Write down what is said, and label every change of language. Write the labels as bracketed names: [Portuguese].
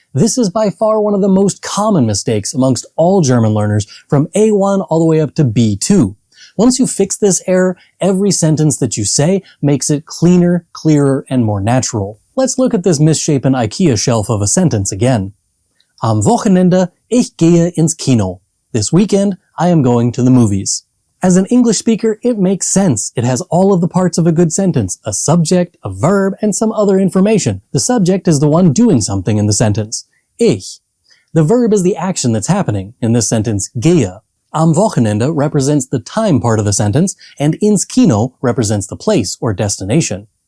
[English] This is by far one of the most common mistakes amongst all German learners from A1 all the way up to B2. Once you fix this error, every sentence that you say makes it cleaner, clearer, and more natural. Let's look at this misshapen IKEA shelf of a sentence again. [German] Am Wochenende, ich gehe ins Kino. [English] This weekend, I am going to the movies. As an English speaker, it makes sense. It has all of the parts of a good sentence, a subject, a verb, and some other information. The subject is the one doing something in the sentence. Ich. The verb is the action that's happening. In this sentence, gehe. Am Wochenende represents the time part of the sentence, and ins Kino represents the place or destination.